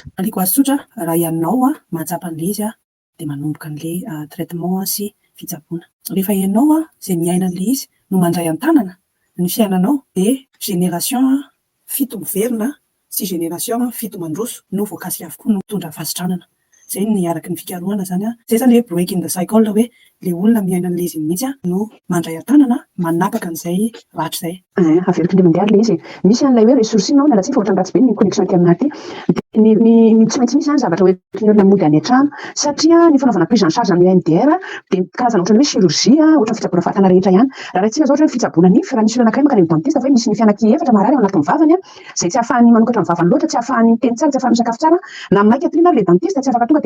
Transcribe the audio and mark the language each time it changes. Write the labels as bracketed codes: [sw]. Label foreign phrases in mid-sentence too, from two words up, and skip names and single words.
[mg] aliko azy tsotra raha ianao mahatsapa an'ilay izy dia manomboka an'ilay traitement sy fitsaboana rehefa ianao izay miaina an'ilay izy no mandray an-tanana ny fiainanao dia génération fito miverina sy génération fito mandroso no voakasika avokoa no mitondra fasitranana zay ny araky ny fikarohana zany zay zany hoe [en] breaking the cycle [mg] hoe le olona miaina an'ilay izy mihitsy no mandray an-tanana manapaka an'izay ratra izay averiko indray mandeha ilay izy misy an'ilay hoe ressource iny miala tsika fa ohatrany ratsy be ny connexion aty amin'aty ny tsy maintsy misy zany zavatra hoentin'ny olona mody any an-trano satria ny fanaovana [fr] prise en charge [mg] amin'ny EMDR dia karazana ohatrany hoe chirurgie ohatrany fitsaboana vatana rehetra ihany raha raitsika zao ohatra hoe fitsaboana nify raha misy olona anankiray makany amin'ny dentiste fa hoe misy ny fianan-ky efatra marary ao anatin'ny vavany zay tsy ahafahany manokatra ny vavany loatra tsy ahafahany miteny tsara tsy ahafahany misakafo tsara na maika tohina ary le dentiste tsy afaka tonga